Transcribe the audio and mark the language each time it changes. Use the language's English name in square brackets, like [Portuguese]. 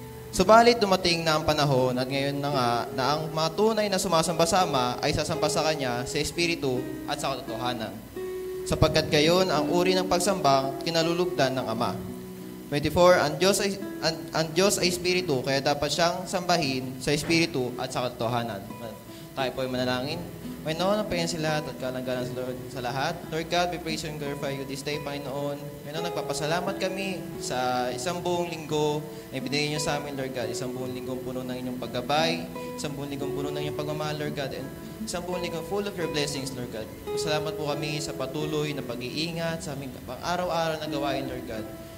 [Filipino] Subalit dumating na ang panahon at ngayon na nga na ang mga tunay na sumasamba sa Ama ay sasamba sa Kanya sa Espiritu at sa katotohanan. Sapagkat gayon ang uri ng pagsambang kinalulugdan ng Ama. 24, ang Diyos ay Espiritu, kaya dapat siyang sambahin sa Espiritu at sa katotohanan. Tayo po ay manalangin. Panginoon, napayan sila at kalanggalan sa Lord sa lahat. [English] Lord God, we praise you and glorify you this day, Panginoon. [Filipino] Panginoon, nagpapasalamat kami sa isang buong linggo na ibinigay niyo sa amin, Lord God. Isang buong linggo puno ng inyong paggabay, isang buong linggo puno ng inyong pagmamahal, Lord God, and isang buong linggo [English] full of your blessings, Lord God. [Filipino] Salamat po kami sa patuloy na pag-iingat sa aming pang-araw-araw na gawain, Lord God.